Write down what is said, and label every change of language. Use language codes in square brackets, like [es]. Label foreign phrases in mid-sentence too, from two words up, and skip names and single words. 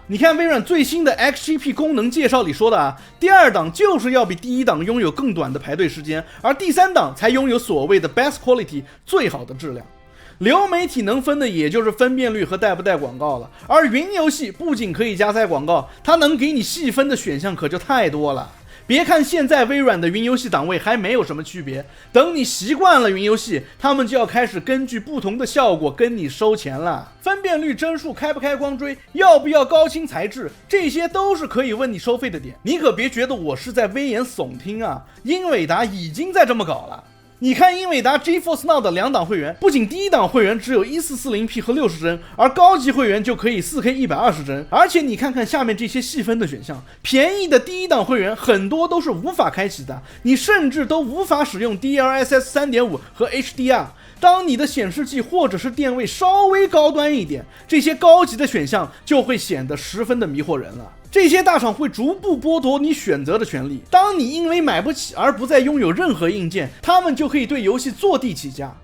[zh] 你看微軟最新的 XGP 功能介紹裡說的啊，第二檔就是要比第一檔擁有更短的排隊時間，而第三檔才擁有所謂的 [en] best quality [zh] 最好的質量。流媒體能分的也就是分辨率和帶不带廣告了，而雲遊戲不僅可以加塞廣告，它能給你細分的選項可就太多了。別看現在微軟的雲遊戲檔位還沒有什麼區別，等你習慣了雲遊戲，他們就要開始根据不同的效果跟你收錢了。分辨率帧数開不開光追，要不要高清材質，這些都是可以問你收費的點。你可別覺得我是在危言耸听啊，英偉達已經在這麼搞了。你看英偉達 GeForce Now 的2檔會員，不僅第一檔會員只有 1440p 和60帧，而高級会员就可以 4K 120帧。而且你看看下面這些細分的選項，便宜的第一檔會員很多都是無法開啟的，你甚至都無法使用 DLSS 3.5 和 HDR。當你的顯示器或者是電位稍微高端一點，這些高級的選項就會顯得十分的迷惑人了。這些大廠會逐步剝奪你選擇的權利，當你因為買不起而不再擁有任何硬件，他們就可以對遊戲坐地起價。